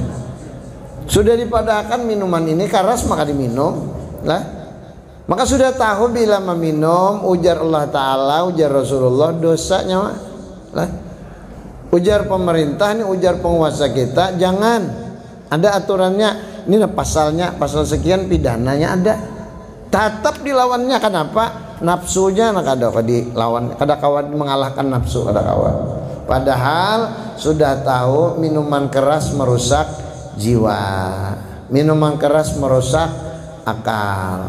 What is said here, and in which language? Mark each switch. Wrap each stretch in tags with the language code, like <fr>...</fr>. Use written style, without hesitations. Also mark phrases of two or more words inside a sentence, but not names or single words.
<bjn>Sudah dipadahkan minuman ini keras maka diminum lah. Maka sudah tahu bila meminum, ujar Allah Ta'ala, ujar Rasulullah, dosanya lah. Ujar pemerintah ini, ujar penguasa kita, jangan. Ada aturannya, ini pasalnya, pasal sekian pidananya ada. Tetap dilawannya, kenapa? Nafsunya ada dilawan, ada kawan mengalahkan nafsu, ada kawan.</bjn> <id>Padahal sudah tahu minuman keras merusak jiwa, minuman keras merusak akal.</id>